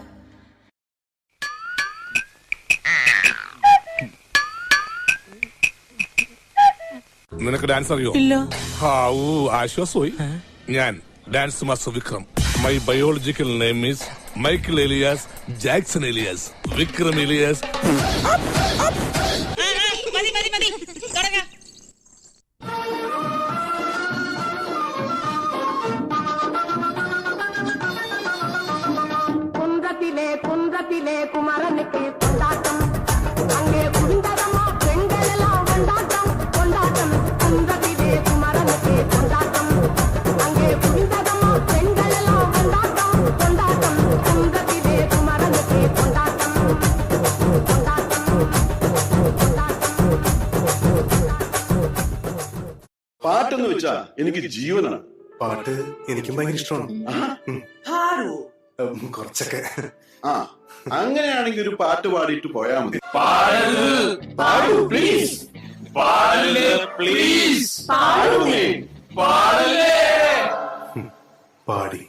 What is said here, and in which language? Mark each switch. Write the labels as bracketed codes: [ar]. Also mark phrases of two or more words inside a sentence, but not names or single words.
[ml] നിനക്ക് ഡാൻസ് അറിയോ? ഇല്ല. ആശ്വാസമായി. ഞാൻ [en] dance master [ml] വിക്രം. [en] my biological name is Michael alias Jackson alias Vikram alias. [ta] குன்றத்திலே குமரனுக்கு கொண்டாட்டம் அங்கே குந்தரமா பெண்களெல்லாம் கொண்டாட்டம் கொண்டாட்டம் குன்றத்திலே குமரனுக்கு கொண்டாட்டம் அங்கே குந்தரமா பெண்களெல்லாம் கொண்டாட்டம் கொண்டாட்டம் குன்றத்திலே குமரனுக்கு கொண்டாட்டம் கொண்டாட்டம் [ml] പാട്ടെന്ന് വെച്ചാ എനിക്ക് ജീവനാണ്. പാട്ട് എനിക്കും ഭയങ്കര ഇഷ്ടമാണ്. കുറച്ചൊക്കെ. ആ അങ്ങനെയാണെങ്കിൽ ഒരു പാട്ട് പാടിയിട്ട് പോയാ മതി. പാടി